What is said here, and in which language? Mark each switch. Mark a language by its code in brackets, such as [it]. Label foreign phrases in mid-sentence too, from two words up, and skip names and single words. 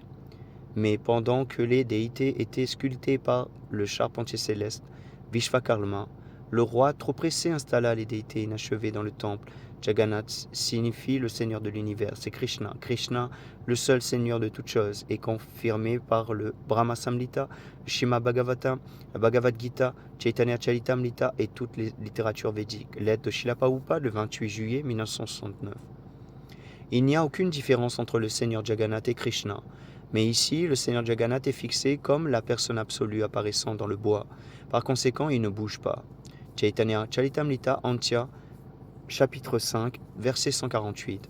[fr] Mais pendant que les déités étaient sculptées par le charpentier céleste Vishvakarma, le roi, trop pressé, installa les déités inachevées dans le temple. Jagannath signifie le Seigneur de l'univers, c'est Krishna. Krishna, le seul Seigneur de toutes choses, est confirmé par le Brahma Samhita, le Srimad Bhagavatam, la Bhagavad Gita, Chaitanya Charitamrita et toutes les littératures védiques. Lettre de Srila Prabhupada le 28 juillet 1969. Il n'y a aucune différence entre le Seigneur Jagannath et Krishna. Mais ici, le Seigneur Jagannath est fixé comme la personne absolue apparaissant dans le bois. Par conséquent, il ne bouge pas. Chaitanya Charitamrita Antya, chapitre 5, verset 148.